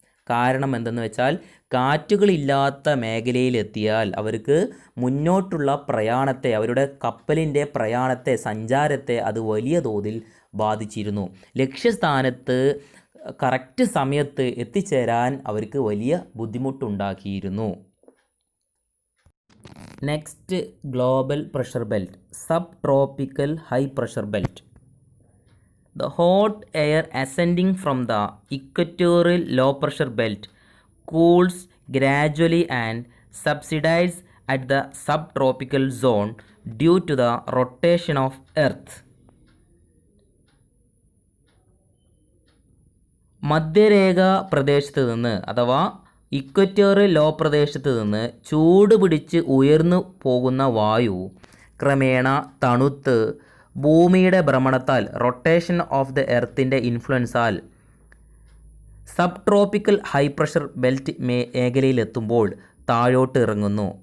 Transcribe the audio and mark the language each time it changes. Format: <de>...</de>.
<ml>കാരണം എന്തെന്ന് വെച്ചാൽ കാറ്റുകളില്ലാത്ത മേഖലയിലെത്തിയാൽ അവർക്ക് മുന്നോട്ടുള്ള പ്രയാണത്തെ, അവരുടെ കപ്പലിൻ്റെ പ്രയാണത്തെ, സഞ്ചാരത്തെ അത് വലിയ തോതിൽ ബാധിച്ചിരുന്നു. ലക്ഷ്യസ്ഥാനത്ത് കറക്റ്റ് സമയത്ത് എത്തിച്ചേരാൻ അവർക്ക് വലിയ ബുദ്ധിമുട്ടുണ്ടാക്കിയിരുന്നു.</ml> <en>Next global pressure belt, subtropical high pressure belt. The hot air ascending from the equatorial low pressure belt cools gradually and subsides at the subtropical zone due to the rotation of Earth.</en> <ml>മധ്യരേഖ പ്രദേശത്ത് നിന്ന് അഥവാ equatorial law പ്രദേശത്ത് നിന്ന് ചൂട് പിടിച്ച് ഉയർന്നു പോകുന്ന വായു ക്രമേണ തണുത്ത് ഭൂമിയുടെ ഭ്രമണത്താൽ rotation of the എർത്തിൻ്റെ ഇൻഫ്ലുവൻസാൽ sub tropical high pressure belt മേഖലയിലെത്തുമ്പോൾ താഴോട്ട് ഇറങ്ങുന്നു.</ml>